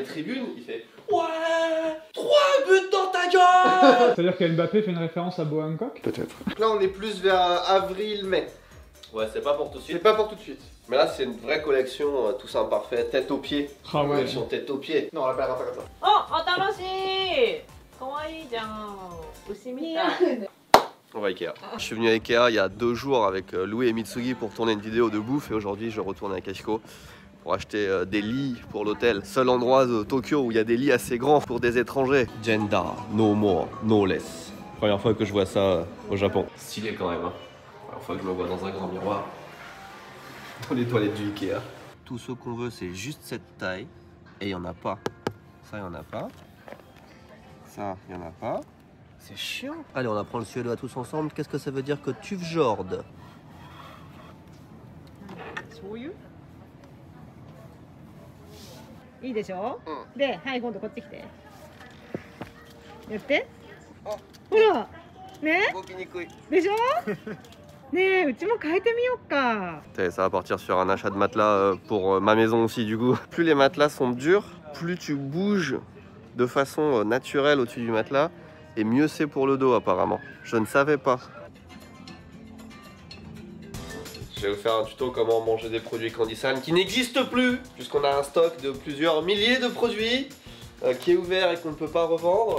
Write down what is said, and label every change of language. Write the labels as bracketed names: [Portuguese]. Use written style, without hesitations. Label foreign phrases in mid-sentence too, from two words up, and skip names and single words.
[French] À les tribunes, il fait ouais, 3 buts dans ta gueule. C'est-à-dire que Mbappé fait une référence à Beau Hancock? Peut-être. Là, on est plus vers avril-mai. Ouais, c'est pas pour tout de C'est suite. pas pour tout de suite. Mais là, c'est une vraie collection, tout ça imparfait, tête aux pieds. Ah ouais. Collection tête aux pieds. Non, on l'appellera pas comme ça. [Japanese] あ、新しい。可愛いじゃん。牛みたい。 [French] On va à Ikea. Je suis venu à Ikea il y a 2 jours avec Louis et Mitsugi pour tourner une vidéo de bouffe et aujourd'hui je retourne à Kashiko pour acheter des lits pour l'hôtel. Seul endroit de Tokyo où il y a des lits assez grands pour des étrangers. [English] Gender, no more, no less. [French] Première fois que je vois ça au Japon. Stylé quand même. Hein. Première fois que je me vois dans un grand miroir. Dans les toilettes du Ikea. Tout ce qu'on veut c'est juste cette taille et il n'y en a pas. Ça il n'y en a pas. Ça il n'y en a pas. C'est chiant. Allez, on apprend le suédois tous ensemble. Qu'est-ce que ça veut dire que tuvjord? [Japanese] 醤油いいでしょ、で、はい、今度こっち来てやってほらね動きにくい。でしょねえ、うちも変えてみようか [French] Ça va partir sur un achat de matelas pour ma maison aussi du coup. Plus les matelas sont durs, plus tu bouges de façon naturelle au-dessus du matelas et mieux c'est pour le dos apparemment. Je ne savais pas. Je vais vous faire un tuto comment manger des produits Candysan qui n'existent plus puisqu'on a un stock de plusieurs milliers de produits qui est ouvert et qu'on ne peut pas revendre.